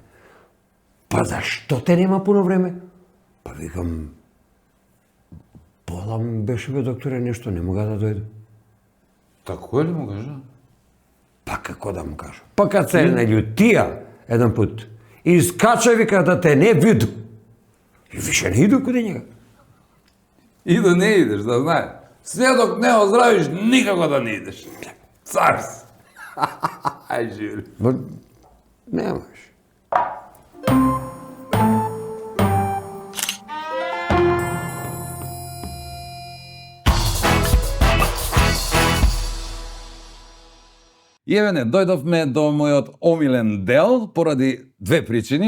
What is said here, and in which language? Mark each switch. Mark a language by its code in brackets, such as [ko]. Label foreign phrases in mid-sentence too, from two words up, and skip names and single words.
[mk] Па зашто те нема пуно време? Па викам, болам беше, бе, докторе, нешто не мога да дојде. Тако ли му кажа? Па како да му кажа? Па кад се наљутија еден пут, искача, вика, да те не виду. И више не иду каде njega. И да не идеш, да знае. [sr] Sve dok ne ozdravиш, nikako da ne ideš. Car si. Aj, živri. [mk] Ба, немаш. И еве не, дојдовме до мојот омилен дел поради две причини.